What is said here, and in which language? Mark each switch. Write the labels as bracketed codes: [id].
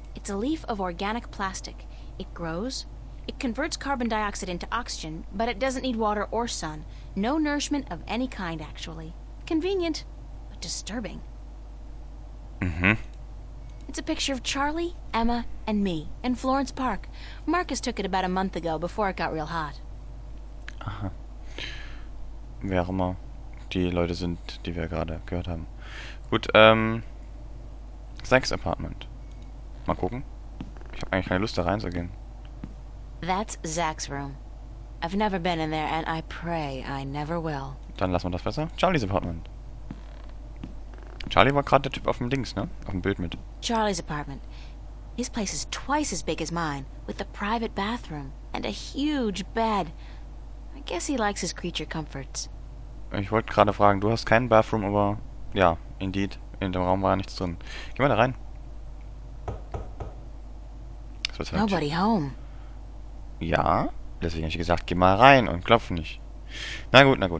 [en] It's a leaf of organic plastic. It grows. It converts carbon dioxide into oxygen, but it doesn't need water or sun. No nourishment of any kind, actually. Convenient, but disturbing. Mhm. It's a picture of Charlie, Emma, and me in Florence Park. Marcus took it about a month ago, before it got real hot. Aha. [de] Wer auch immer die Leute sind, die wir gerade gehört haben. Gut, Zach's Apartment. Mal gucken. Ich habe eigentlich keine Lust, da reinzugehen. [en] That's Zach's room. I've never been in there, and I pray I never will. [de] Dann lassen wir das besser. Charlies Apartment. Charlie war gerade der Typ auf dem Dings, ne? Auf dem Bild mit. [en] Charlie's apartment. His place is twice as big as mine, with a private bathroom and a huge bed. I guess he likes his creature comforts. [de] Ich wollte gerade fragen, du hast keinen Bathroom, aber ja, indeed. In dem Raum war ja nichts drin. Geh mal da rein. [en] Nobody home. [de] Ja, deswegen habe ich gesagt, geh mal rein und klopf nicht. Na gut.